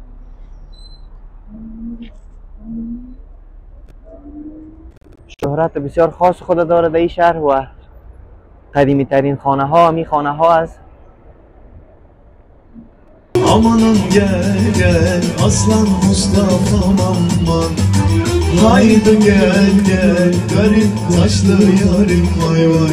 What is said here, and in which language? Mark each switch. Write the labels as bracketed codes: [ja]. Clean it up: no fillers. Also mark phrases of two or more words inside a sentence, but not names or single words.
[fa] شهرت بسیار خاص خود داره در این شهر و قدیمی ترین خانه ها همی خانه ها است. [tr] Amanım gel gel aslan Mustafa'm aman. Haydi gel gel garip taşlı yarim vay vay.